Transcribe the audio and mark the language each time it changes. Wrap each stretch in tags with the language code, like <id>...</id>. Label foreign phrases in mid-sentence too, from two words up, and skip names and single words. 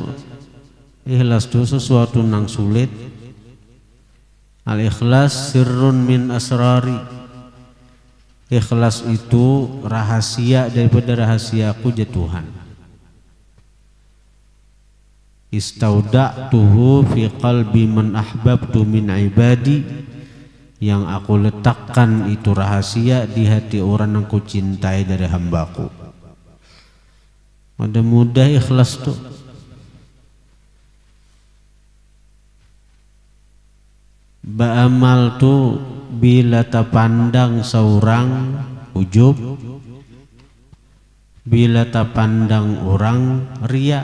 <bjn>Ikhlas tuh sesuatu nang sulit.</bjn> <ar>الإخلاص سر من أسراري.</ar> <id>Ikhlas itu rahasia daripada rahasiaku ya Tuhan.</id> <ar>استودعته في قلب من أحببت من عبادي.</ar> <id>Yang aku letakkan itu rahasia di hati orang yang ku cintai dari hambaku.</id> <bjn>Ada mudah ikhlas tuh. Ba'amal tuh bila tapandang seorang ujub, bila tapandang orang riya.</bjn>